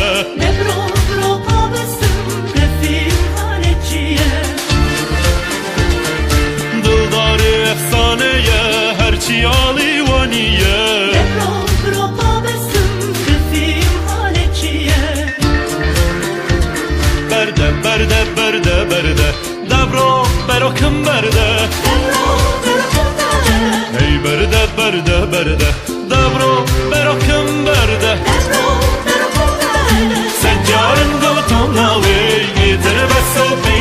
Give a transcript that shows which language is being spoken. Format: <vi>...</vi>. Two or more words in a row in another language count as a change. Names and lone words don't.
<fa>دبرو برو پا بستم رفیق حالت چیه</fa> <ckb>دڵداری ئەفسانەیە هەرچی یاڵی وانیە</ckb> <fa>دبرو برو پا بستم رفیق حالت چیه</fa> <ckb>بەردە بەردە بەردە بەردە دەبڕۆ بەرۆکم بەردە</ckb> <fa>دبرو برو بره</fa> <ckb>ئەی بەردە بەردە بەردە دەبڕۆ بەرۆکم بەردە</ckb> <fa>دبرو برو بره</fa> <ckb>سەجارم گۆتۆم ناوێ ئێتر بەسە و پێی</ckb>